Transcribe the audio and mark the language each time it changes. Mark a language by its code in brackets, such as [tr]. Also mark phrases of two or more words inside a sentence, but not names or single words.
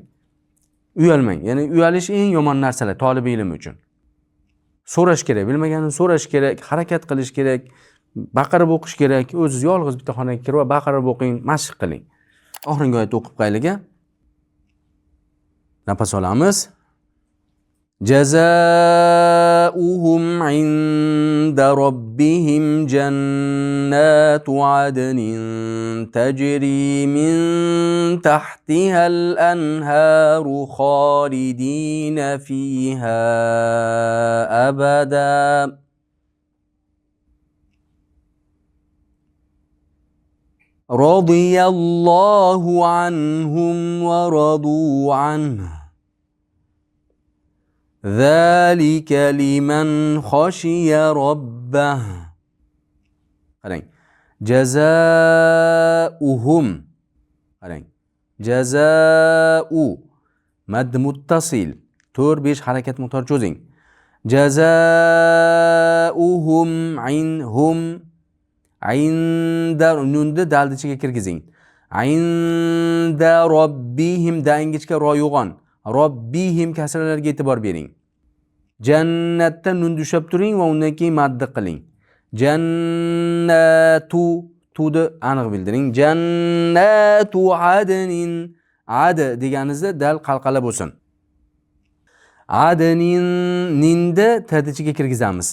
[uz] Ya'ni uyalish eng yomon narsalar talab ilm uchun. So'rash kerak, bilmaganini so'rash kerak, harakat qilish kerak, baqirib o'qish kerak. O'zingiz yolg'iz bitta xonaga kirib baqirib o'qing, mashq qiling. Oxirgi oyatni o'qib qayliga. Nafas olamiz. [ar] جزاؤهم عند ربهم جنات عدن تجري من تحتها الأنهار خالدين فيها أبدا. رضي الله عنهم ورضوا عنه. ذلك لمن خشي ربه. [uz] Qarang. Jazaohum. Qarang. Jazao mad muttasil 4-5 harakat miqdori cho'zing. Jazaohum inhum inda nunni daldichiga kirgizing. [ar] عند ربهم [uz] da ingichka ro yo'g'on. Robbihim kasralarga e'tibor bering. Jannatda nun tushab turing va undan keyin madda qiling. Jannatu tudi aniq bildiring. [ar] جنات عدن. [uz] Ad deganingizda dal qalqala bo'lsin. Adnin ninda tadichiga kirgizamiz.